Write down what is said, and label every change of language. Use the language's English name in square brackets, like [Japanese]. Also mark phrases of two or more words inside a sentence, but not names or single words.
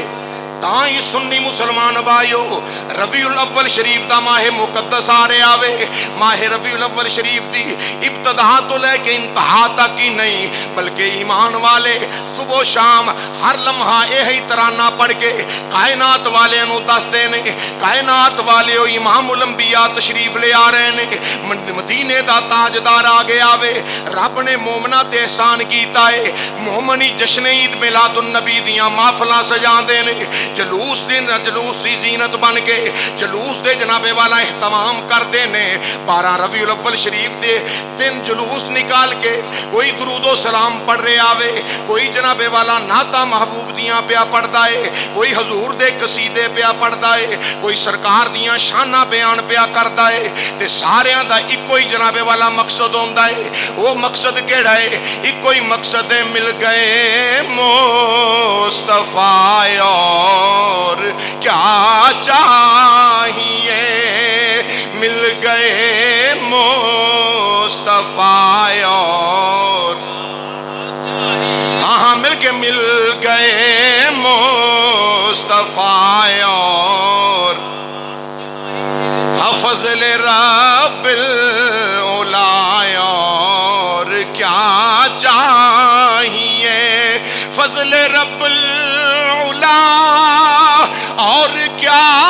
[Punjabi] تاں سنی مسلمان بھائیو، ربیع الاول شریف دا ماہ مقدس آ رہے آوے، ماہ ربیع الاول شریف دی ابتدا تو لے کے انتہا تک ہی نہیں بلکہ ایمان والے صبح و شام ہر لمحہ یہی ترانہ پڑھ کے کائنات والے نو دس دے نے، کائنات والے امام الانبیاء تشریف لے آ رہے نے، مدینے دا تاجدار آ گیا وے۔ رب نے مومنہ تے احسان کیتا ہے، مومنی جشن عید میلاد النبی دیاں محفلاں سجا دے نے، جلوس دی زینت بن کے جلوس دے جناب والا اہتمام کر دے نے۔ 12 ربیع الاول شریف دے دن جلوس نکال کے کوئی درود و سلام پڑھ رہے آوے، کوئی جناب والا نعتاں محبوب دیاں پیا پڑھدا ہے، کوئی حضور دے قصیدے پیا پڑھدا ہے، کوئی سرکار دیاں شاناں بیان پیا کردا ہے، تے ساریاں دا ایکو ہی جناب والا مقصد ہوندا ہے۔ وہ مقصد کیڑا ہے؟ ایکو ہی مقصد ہے، [Urdu] مل گئے مصطفیٰ اور کیا چاہیے، مل گئے مصطفیٰ اور ہاں مل گئے مصطفیٰ اور فضل [Arabic] رب العلا [Urdu] اور کیا چاہیے، فضل [Arabic] رب العلا [Urdu] اور کیا